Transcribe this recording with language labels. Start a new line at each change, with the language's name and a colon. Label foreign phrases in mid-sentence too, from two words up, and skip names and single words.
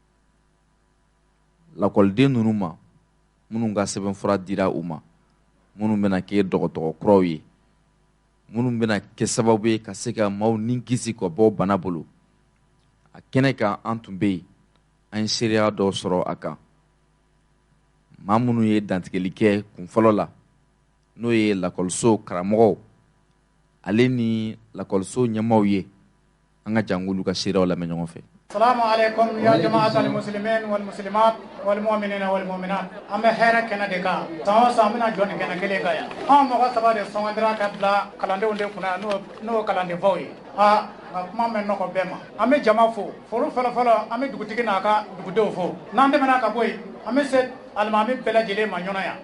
Bambara: lakɔliden ninnu ma minnu ka sɛbɛnfura dira u ma minnu bɛna kɛ dɔgɔtɔrɔ kuraw ye minnu bɛna kɛ sababu ye ka se ka maaw ni kisi ka bɔ bana bolo a kɛnɛ kan an tun bɛ yen an ye seereya dɔw sɔrɔ a kan maa minnu ye dantigɛli kɛ kun fɔlɔ la n'o ye lakɔliso karamɔgɔw ale ni lakɔliso ɲɛmaaw ye an ka jangulu ka seereyaw lamɛn ɲɔgɔn fɛ.
Arabic: السلام عليكم يا جماعة المسلمين والمسلمات والمؤمنين والمؤمنات.
Bambara: An bɛ hɛrɛ kɛnɛ de kan. San o san an bɛna jɔ nin kɛnɛ kelen kan yan. Anw mɔgɔ saba de sɔngɔndira ka bila kalandenw de kunna n'o kalandenbaw ye. Nka kuma mɛn nɔgɔ bɛɛ ma. An bɛ jama fo. Foro fɔlɔfɔlɔ an bɛ dugutigi n'a ka dugudenw fo. N'an tɛmɛna ka bɔ yen an bɛ se alimami bɛɛ lajɛlen ma ɲɔgɔn yan.